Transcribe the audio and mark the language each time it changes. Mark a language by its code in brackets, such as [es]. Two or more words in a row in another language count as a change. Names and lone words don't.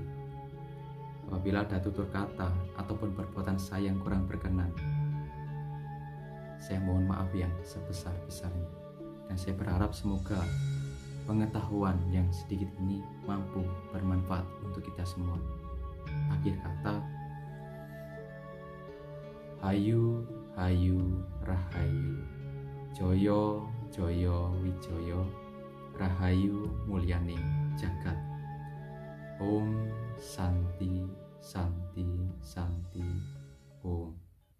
[id] Apabila ada tutur kata ataupun perbuatan saya yang kurang berkenan, saya mohon maaf yang sebesar-besarnya. Dan saya berharap semoga pengetahuan yang sedikit ini mampu bermanfaat untuk kita semua. Akhir kata, [jv] hayu hayu rahayu, joyo joyo wijoyo, rahayu mulyaning jagat. [ban] Om Santi Santi Santi Om.